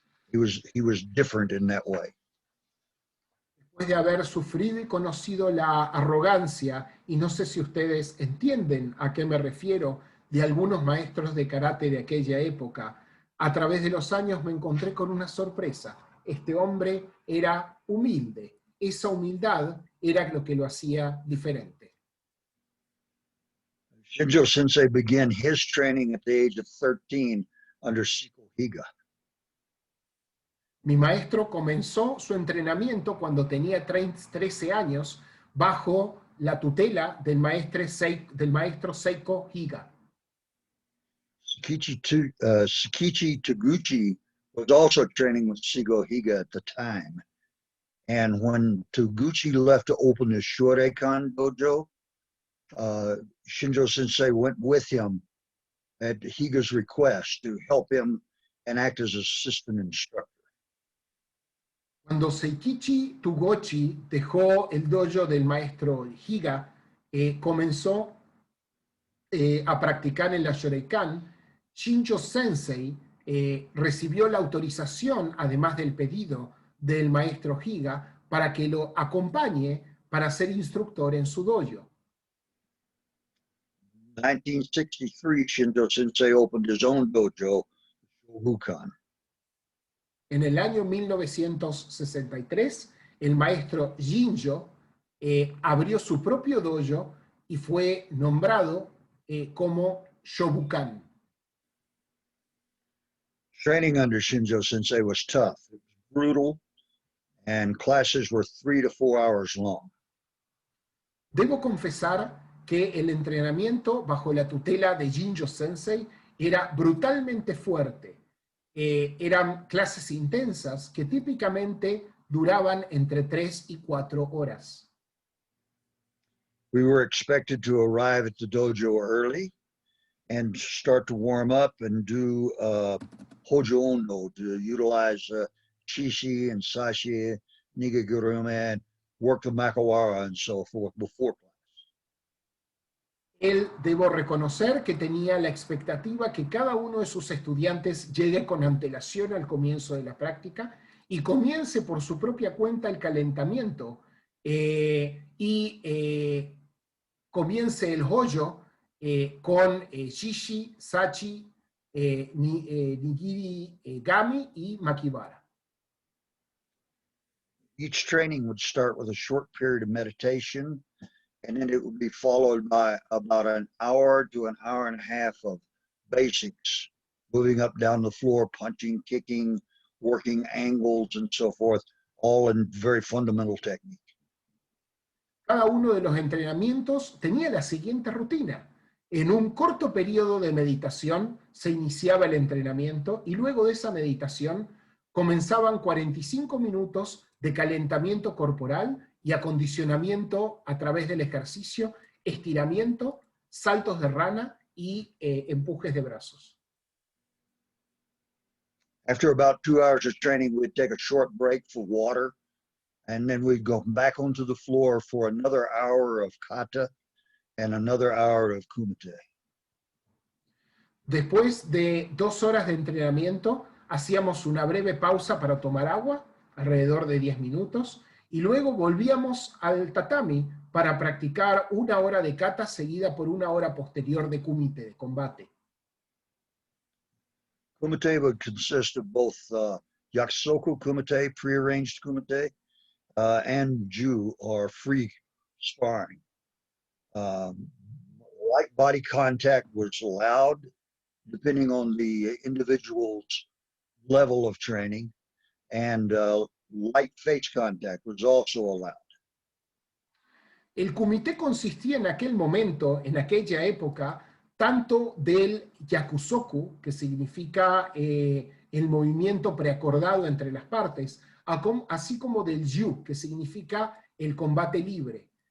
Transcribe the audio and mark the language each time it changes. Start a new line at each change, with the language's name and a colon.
English: He was different in that way.
Spanish: Después de haber sufrido y conocido la arrogancia, y no sé si ustedes entienden a qué me refiero, de algunos maestros de karate de aquella época, a través de los años me encontré con una sorpresa. Este hombre era humilde. Esa humildad era lo que lo hacía diferente.
English: Shinjo Sensei began his training at the age of 13 under Seiko Higa.
Spanish: Mi maestro comenzó su entrenamiento cuando tenía 13 años bajo la tutela del maestro Seiko Higa.
English: Sakichi Taguchi was also training with Seiko Higa at the time. And when Taguchi left to open his Shoreikan dojo, Shinjo Sensei went with him at Higa's request to help him and act as assistant instructor.
Spanish: Cuando Seikichi Taguchi dejó el dojo del maestro Higa, comenzó a practicar en la Shoreikan, Shinjo Sensei recibió la autorización, además del pedido del maestro Higa, para que lo acompañe para ser instructor en su dojo.
English: In 1963, Shinjo Sensei opened his own dojo, Shobukan.
Spanish: En el año 1963, el maestro Shinjo abrió su propio dojo y fue nombrado como Shobukan.
English: Training under Shinjo Sensei was tough. It was brutal, and classes were 3 to 4 hours long.
Spanish: Debo confesar que el entrenamiento bajo la tutela de Jinjo Sensei era brutalmente fuerte. Eran clases intensas que típicamente duraban entre 3 y 4 horas.
English: We were expected to arrive at the dojo early and start to warm up and do Hojo Ondo, to utilize Shishi and Sashi, Nigaguruma, and work the Makawara and so forth before class.
Spanish: Él, debo reconocer que tenía la expectativa que cada uno de sus estudiantes llegue con antelación al comienzo de la práctica y comience por su propia cuenta el calentamiento y comience el hoyo con shishi, sachi, nigiri, gami y makibara.
English: Each training would start with a short period of meditation, and then it would be followed by about an hour to an hour and a half of basics, moving up down the floor, punching, kicking, working angles, and so forth, all in very fundamental technique.
Spanish: Cada uno de los entrenamientos tenía la siguiente rutina. En un corto periodo de meditación se iniciaba el entrenamiento y luego de esa meditación comenzaban 45 minutos de calentamiento corporal y acondicionamiento a través del ejercicio, estiramiento, saltos de rana y empujes de brazos.
English: After about 2 hours of training, we'd take a short break for water, and then we'd go back onto the floor for another hour of kata and another hour of kumite.
Spanish: Después de 2 horas de entrenamiento, hacíamos una breve pausa para tomar agua, alrededor de 10 minutos, y luego volvíamos al tatami para practicar 1 hora de kata seguida por 1 hora posterior de kumite, de combate.
English: Kumite would consist of both yakusoku kumite, prearranged kumite, and ju, or free sparring. Light body contact was allowed, depending on the individual's level of training, and light face contact was also allowed.
Spanish: El kumite consistía en aquel momento, en aquella época, tanto del yakusoku, que significa el movimiento preacordado entre las partes, así como del ju, que significa el combate libre.